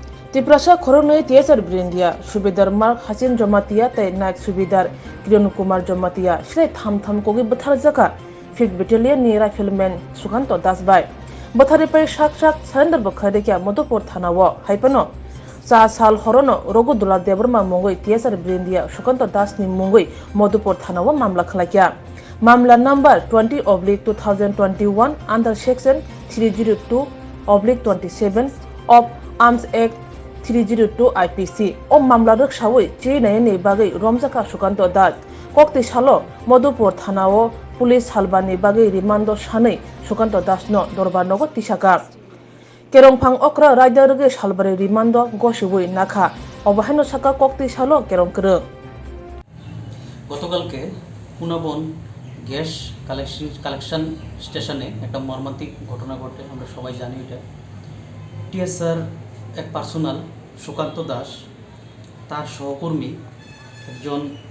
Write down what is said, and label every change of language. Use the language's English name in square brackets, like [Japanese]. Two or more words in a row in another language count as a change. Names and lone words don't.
[Kok Borok] Twiprasa Khoroknwi TSR Brindia Subedar Mark Hasin Jomatia tei Naik Subedar Kiran Kumar Jomatia Shlai Tham Kogi Bwtharjakha 5th Battalion ni Rifleman Sukanta Dasbai Bwtharipai sak surrender bokharekya Madhupur Thanao haipano Sa sal horono Rogodula Debrma Mongoi TSR Brindia Sukanta Das ni Mongoi Madhupur Thanao mamla khlakya Mamla number 20/2021 [English] under section [Kok Borok] 302/27 [English] of Arms Act [Kok Borok] 302 IPC o mamla roksawi chinai bagai Horjakha Sukanta Das kokti salo Madhupur Thanao police Salbarni bagai Remando sanai Sukanta Das no dorbarnogo tisaka kerongphang okra raidaruge Salbarni Remando gosibui nakha obahano saka kokti salo kerongkrung [Bangla] গতকালকে পুনাবন [English] gas collection station [Bangla] একটা মর্মান্তিক ঘটনা ঘটে আমরা সবাই জানি এটা টিএসআর এক পার্সোনাল সুকান্ত দাস তার সহকর্মী একজন